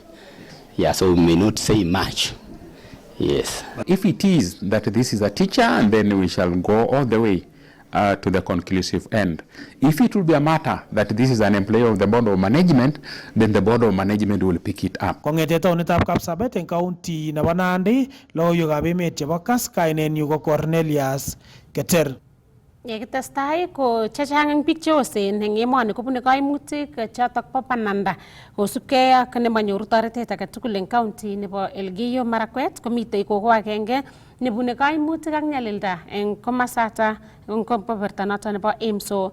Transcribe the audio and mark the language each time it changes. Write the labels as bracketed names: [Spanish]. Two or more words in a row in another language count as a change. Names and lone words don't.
[English] Yeah, so we may not say much. Yes. If it is that this is a teacher, and then we shall go all the way to the conclusive end. If it will be a matter that this is an employee of the board of management, then the board of management will pick it up. [Kalenjin] Kong'ete taonitab Kapsabet eng county nebo Nandi, logoiwekab emet chebo Kass, kainenyu ko Cornelius Keter. Yekitestai ko chechang eng biik cheosen eng emoni kobune kaimutik chotok bo bananda kosubkei ak nemanyoru toretet age tugul eng county nebo Elgeyo Marakwet komitei koko agenge nebune kaimutik ak nyalilda eng komasata eng koberta noto nebo Emso.